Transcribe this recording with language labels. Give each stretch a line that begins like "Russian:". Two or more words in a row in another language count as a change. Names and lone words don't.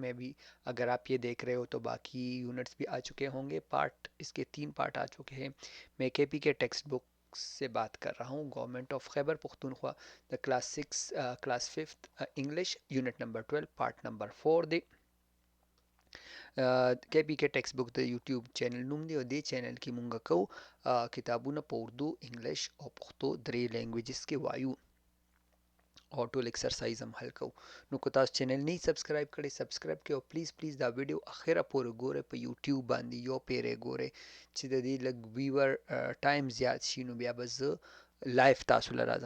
Urdu: میں بھی، اگر آپ یہ دیکھ رہے ہو تو باقی یونٹس بھی آ چکے ہوں گے. پارٹ اس کے 3 پارٹ آ چکے ہیں. میں کے پی کے ٹیکسٹ بک سے بات کر رہا ہوں,
English: Government of Khyber Pakhtunkhwa, the class fifth English unit number 12 part number 4
Pashto: KPK टेक्स्टबुक د یوټیوب چینل نوم دی، او دې چینل کې مونږ کو کتابونه په اردو، انګلیش او پښتو درې لینګویجز کې وایو او ټول ایکسرسایز هم حل کوو. نو که تاسو چینل نه سبسکرایب کړئ، سبسکرایب کړئ او پلیز دا ویډیو اخره پورې ګورئ. په یوټیوب باندې یو پیری ګورئ چې د دې لږ ویور ټایم زیات شي، نو بیا به زه لایف تاسو له راځم.